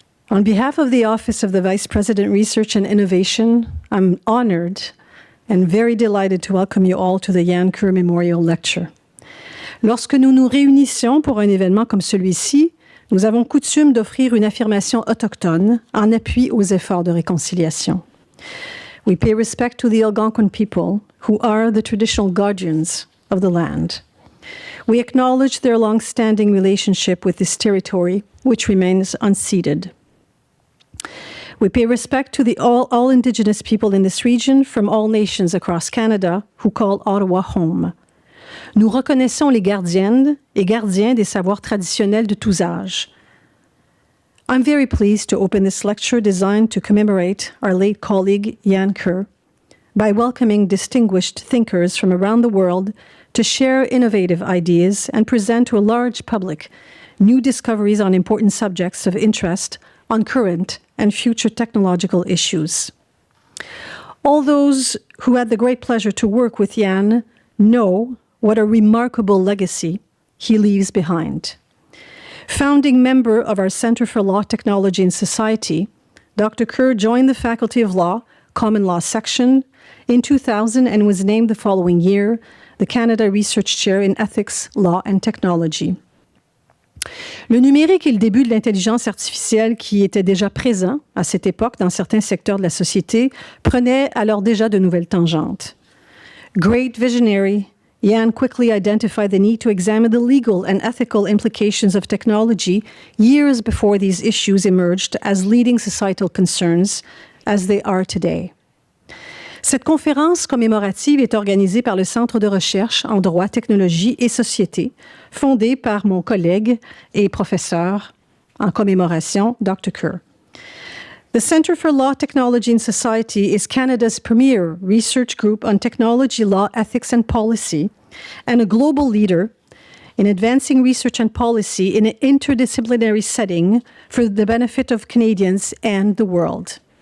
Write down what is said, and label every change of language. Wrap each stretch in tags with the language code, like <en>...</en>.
<en>On behalf of the Office of the Vice President Research and Innovation, I'm honored and very delighted to welcome you all to the Jan Kerr Memorial Lecture.</en> <fr>Lorsque nous nous réunissons pour un événement comme celui-ci, nous avons coutume d'offrir une affirmation autochtone en appui aux efforts de réconciliation.</fr> <en>We pay respect to the Algonquin people, who are the traditional guardians of the land. We acknowledge their long-standing relationship with this territory, which remains unceded. We pay respect to all Indigenous people in this region from all nations across Canada who call Ottawa home.</en> <fr>Nous reconnaissons les gardiennes et gardiens des savoirs traditionnels de tous âges.</fr> <en>I'm very pleased to open this lecture designed to commemorate our late colleague Jan Kerr by welcoming distinguished thinkers from around the world to share innovative ideas and present to a large public new discoveries on important subjects of interest on current and future technological issues. All those who had the great pleasure to work with Jan know what a remarkable legacy he leaves behind. Founding member of our Center for Law, Technology and Society, Dr. Kerr joined the Faculty of Law, Common Law Section in 2000 and was named the following year the Canada Research Chair in Ethics, Law and Technology.</en> <fr>Le numérique et le début de l'intelligence artificielle qui était déjà présent à cette époque dans certains secteurs de la société prenaient alors déjà de nouvelles tangentes.</fr> <en>Great visionary, Jan quickly identified the need to examine the legal and ethical implications of technology years before these issues emerged as leading societal concerns as they are today.</en> <fr>Cette conférence commémorative est organisée par le Centre de recherche en droit, technologie et société, fondé par mon collègue et professeur en commémoration, Dr. Kerr.</fr> <en>The Centre for Law, Technology and Society is Canada's premier research group on technology, law, ethics and policy, and a global leader in advancing research and policy in an interdisciplinary setting for the benefit of Canadians and the world.</en>